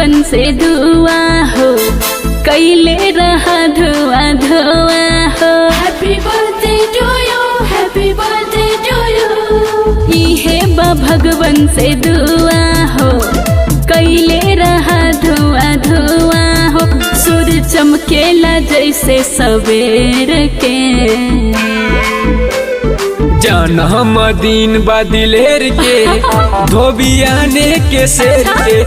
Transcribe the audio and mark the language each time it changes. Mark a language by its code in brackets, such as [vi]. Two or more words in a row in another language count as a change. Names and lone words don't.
[bho] से दुआ हो, कैले रहा धुआ धुआ हो। [en] Happy birthday to you, happy birthday to you. [bho] इहे बा भगवन से दुआ हो, कैले रहा धुआ धुआ हो। सूर्य चमकेला जैसे सवेर के, जन्म दिन बा दिलेर के, धोबियाने के शेर के।